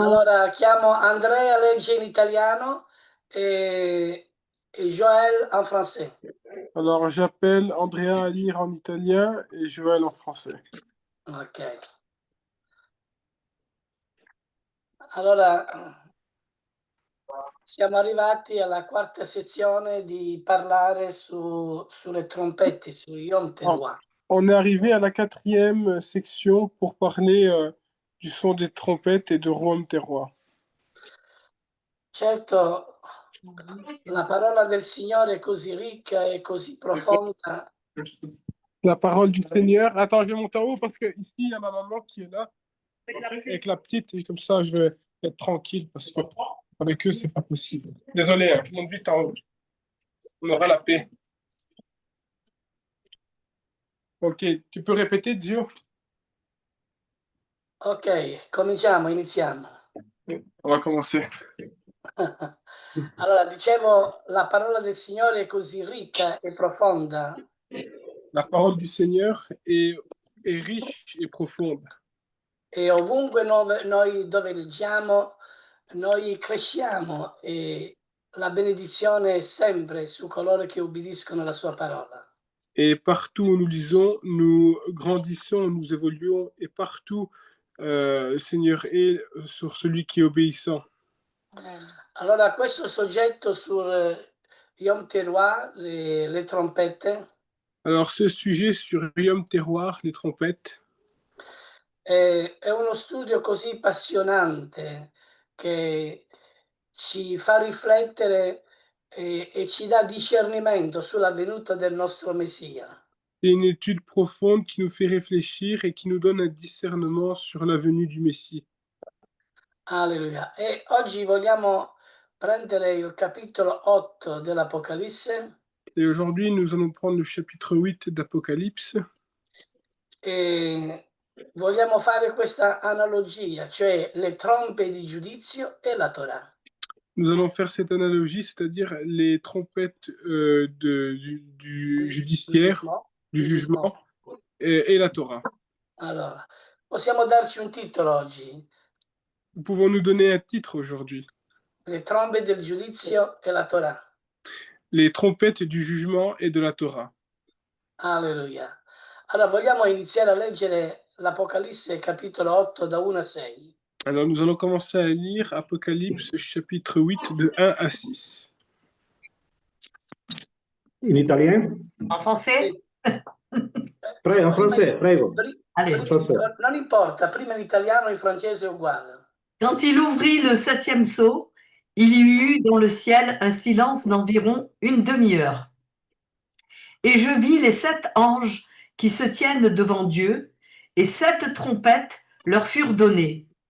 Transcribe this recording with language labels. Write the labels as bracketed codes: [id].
[it] Allora, chiamo Andrea, legge in italiano e [fr] et Joël en français. Alors, j'appelle Andrea à lire en italien et Joël en français. Ok. [it] Allora, siamo arrivati alla quarta sezione di parlare sulle trompette, su Yom Teruah. [fr] On est arrivé à la 4e section pour parler du son des trompettes et de Yom Teruah. [it] Certo, la parola del Signore è così ricca e così profonda [fr] La parole du Seigneur. Attends, je vais monter en haut parce que ici, il y a ma maman qui est là. Avec la petite, et comme ça, je vais être tranquille parce que avec eux, c'est pas possible. Désolé, hein, je monte vite en haut. On aura la paix. Ok, tu peux répéter, Zio? [it] Ok, iniziamo. [fr] On va commencer. [it] Allora, dicevo, la parola del Signore è così ricca e profonda [fr] La parole du Seigneur est riche et profonde. [it] e ovunque noi dove leggiamo, noi cresciamo e la benedizione è sempre su coloro che obbediscono alla sua parola. [fr] Et partout où nous lisons, nous grandissons, nous évoluons, et partout, le Seigneur est sur celui qui est obéissant. [it] Allora, questo soggetto sul Yom Teruah, le trompette, [fr] Alors, ce sujet sur Yom Teruah, les trompettes, [it] è uno studio così appassionante che ci fa riflettere e ci dà discernimento sulla venuta del nostro Messia. [fr] c'est une étude profonde qui nous fait réfléchir et qui nous donne un discernement sur la venue du Messie. Alleluia. [it] E oggi vogliamo prendere il capitolo 8 dell'Apocalisse [fr] Et aujourd'hui, nous allons prendre le chapitre 8 d'Apocalypse. [it] e vogliamo fare questa analogia, cioè le trombe di giudizio e la Torah. [fr] Nous allons faire cette analogie, c'est-à-dire les trompettes du judiciaire, du jugement et la Torah. [it] Allora, possiamo darci un titolo oggi, [fr] Pouvons nous donner un titre aujourd'hui? [it] le trombe del giudizio e la Torah. [fr] Les trompettes du jugement et de la Torah. Alleluia. [it] Allora, vogliamo iniziare a leggere l'Apocalisse capitolo 8 da 1 a 6. [fr] Alors nous allons commencer à lire Apocalypse chapitre 8 de 1 à 6. In italien? En français? [it] Prego, [fr] en français, [it] prego. [fr] Allez. En français. [it] Non importa, prima in italiano e in francese è uguale. [fr] Quand il ouvrit le 7e sceau, il y eut dans le ciel un silence d'environ une demi-heure. Et je vis les 7 anges qui se tiennent devant Dieu, et 7 trompettes leur furent données.